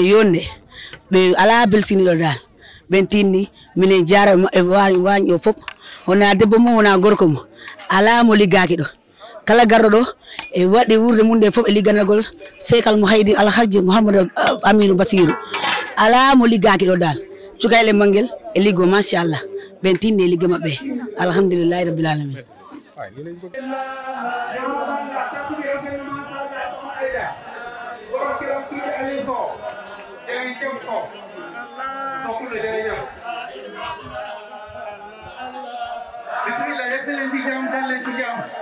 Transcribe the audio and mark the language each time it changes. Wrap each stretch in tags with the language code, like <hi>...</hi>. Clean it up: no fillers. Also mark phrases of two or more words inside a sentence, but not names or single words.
<ff>yonde ɓe ala belsiniɗo dal ɓen tinni minen jara e wañi o fof wona debbo mum wona gorko mum ala mo liggaki ɗo kala garɗo ɗo e waɗi wurde mum nde fof e ligganagol sekal mo haydi alhaji Mouhamadou Aminou Basirou ala mo liggaki ɗo dal cukayle mangel e liggo machallah ɓen tinni e ligge maɓɓe</ff> <ar>alhamdulillahi rabbil alamin</ar> <wo>Bismillah, excellency jam dalle ci jam.</wo>